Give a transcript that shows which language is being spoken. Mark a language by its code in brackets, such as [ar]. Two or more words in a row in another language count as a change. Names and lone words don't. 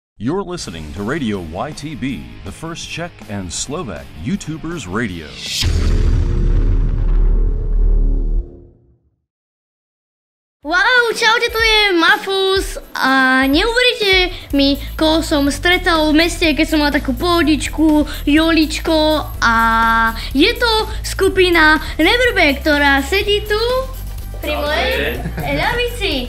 [en] You're listening to Radio YTB, the first Czech and Slovak YouTubers radio. [sk] Wow, čaute, tu je Mafus a neuveríte mi, koho som stretol v meste, keď som mal takú pohodičku, joličko a je to skupina Neverback, ktorá sedí tu pri mojej ľavici.